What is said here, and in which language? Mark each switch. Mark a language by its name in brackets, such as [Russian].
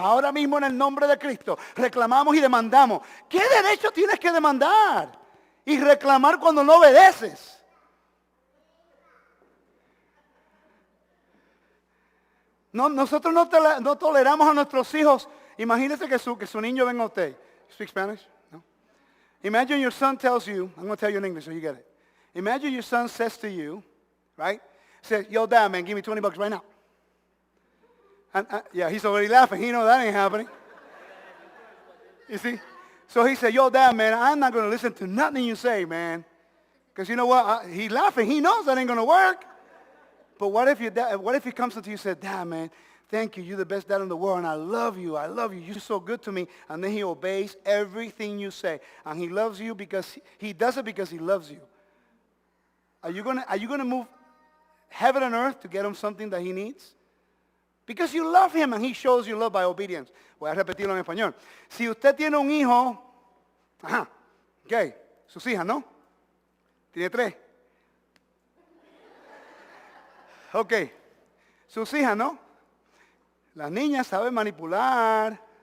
[Spanish] Ahora mismo en el nombre de Cristo. Reclamamos y demandamos. ¿Qué derecho tienes que demandar? Y reclamar cuando no obedeces. No, nosotros no toleramos a nuestros hijos. Imagínese que su niño venga a usted. [English] You speak Spanish? No. Imagine your son tells you. I'm going to tell you in English so you get it. Imagine your son says to you. Right? Says, yo, Dad, man, give me $20 right now. And, yeah, he's already laughing. He knows that ain't happening. You see? So he said, yo, Dad, man, I'm not going to listen to nothing you say, man. Because you know what? He's laughing. He knows that ain't going to work. But what if he comes up to you and says, Dad, man, thank you. You're the best dad in the world, and I love you. I love you. You're so good to me. And then he obeys everything you say. And he loves you because he does it because he loves you. Are you gonna move heaven and earth to get him something that he needs? Because you love him and he shows you love by obedience. [Spanish] Voy a repetirlo en español. Si usted tiene un hijo, ok, sus hijas, ¿no? Tiene 3. Ok, sus hijas, ¿no? Las niñas saben manipular.